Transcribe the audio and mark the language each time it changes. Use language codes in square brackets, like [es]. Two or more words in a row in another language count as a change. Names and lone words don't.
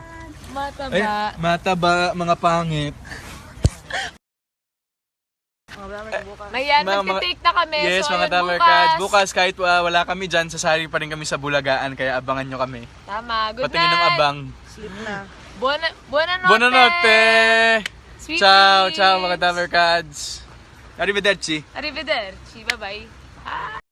[tl] Mataba. Ay, mataba, mga pangit. Ayan, Mga- magti-take na kami. Yes, so, mga ayun, Dabber Cats. Bukas kahit wala kami dyan, sasali pa rin kami sa Bulagaan, kaya abangan nyo kami. Tama. Good Patingin ng [en] night. [tl] abang. Sleep na. [it] Buonanotte. Buonanotte! [en] Sweet [it] Ciao, [en] dreams. [tl] ciao mga Dabber Cats. [it] Arrivederci. Arrivederci. [en] Bye-bye.